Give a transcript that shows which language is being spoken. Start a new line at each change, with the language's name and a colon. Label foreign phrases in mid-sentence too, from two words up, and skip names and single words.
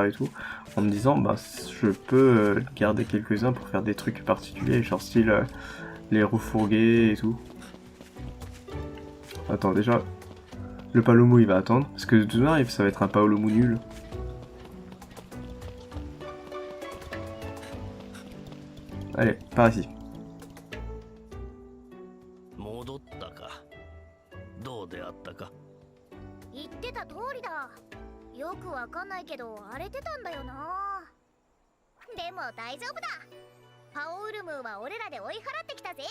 French: et tout, en me disant, bah, je peux garder quelques-uns pour faire des trucs particuliers, genre style les roues fourguées et tout. Attends, déjà, le Palomo, il va attendre, parce que de toute manière, ça va être un Palomo nul. Allez, par ici.
Japanese: 戻ったか。どうであったか。言ってた通りだ。よくわかんないけど荒れてたんだよな。でも大丈夫だ。パオウルムーは俺らで追い払ってきたぜ。